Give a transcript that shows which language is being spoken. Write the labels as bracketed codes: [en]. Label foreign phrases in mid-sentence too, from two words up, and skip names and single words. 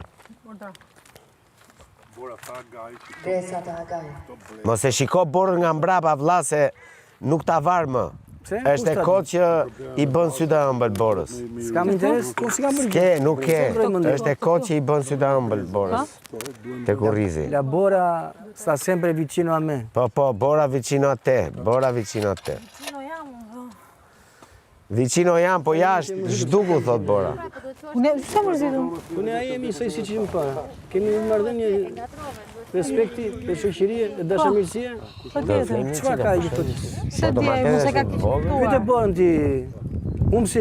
[sq] Mos e shiko borën nga mbrapa vlla se nuk ta var më. Është e kohë që i bën sy të ëmbël borës. S'kam interes, ku s'kam bërë. Ke, nuk ke. Është e kohë që i bën sy të ëmbël borës. Te kurrizi. [it] La Bora sta sempre vicino a me. Po, Bora vicino a te, Bora vicino a te. [sq] Vicino jam, po jashtë, zhduku, thot Bora. Çfarë mërzitu? Unë ai jemi soi siç jemi para. Kemi marrëdhënie respekti, e shoqërie, e dashamirësie. Çfarë ka gjithë këtë? Se di, mos e ka kuptuar. Pyete Borën ti, humbsi.